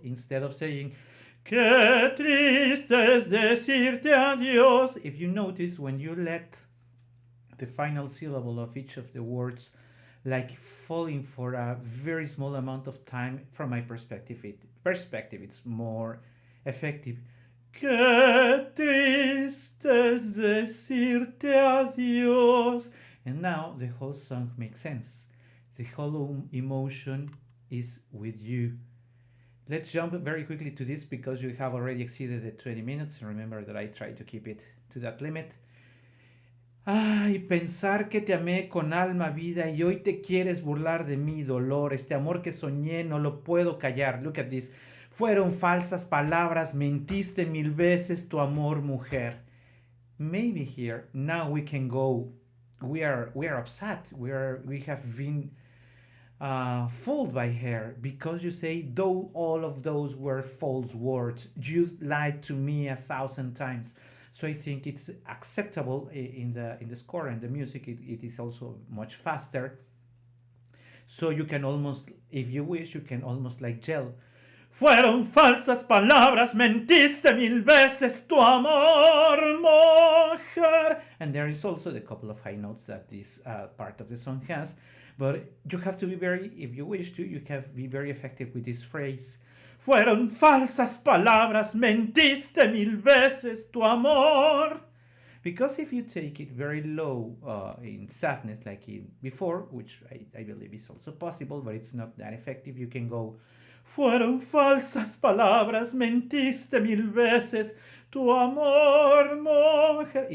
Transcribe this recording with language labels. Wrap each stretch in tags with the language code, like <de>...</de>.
<en>Instead of saying,</en> <es>qué triste es decirte adiós.</es> <en>If you notice, when you let the final syllable of each of the words like falling for a very small amount of time, from my perspective, it's more effective.</en> <es>Qué triste es decirte adiós.</es> <en>And now the whole song makes sense. The whole emotion is with you. Let's jump very quickly to this because you have already exceeded the 20 minutes. Remember that I try to keep it to that limit.</en> <es>Ay, pensar que te amé con alma, vida, y hoy te quieres burlar de mi dolor. Este amor que soñé no lo puedo callar.</es> <en>Look at this.</en> <es>Fueron falsas palabras, mentiste mil veces tu amor, mujer.</es> <en>Maybe here, now we can go. We are upset. We have been fooled by her, because you say, though all of those were false words, you lied to me 1,000 times. So I think it's acceptable in the score and the music. It is also much faster. So you can almost, if you wish, you can almost like yell.</en> <es>Fueron falsas palabras, mentiste mil veces tu amor, mujer.</es> <en>And there is also the couple of high notes that this part of the song has. But you have to be very, if you wish to, you can be very effective with this phrase.</en> <es>Fueron falsas palabras, mentiste mil veces tu amor.</es> <en>Because if you take it very low in sadness, like in before, which I believe is also possible, but it's not that effective, you can go,</en> <es>fueron falsas palabras, mentiste mil veces tu amor, mujer.</es>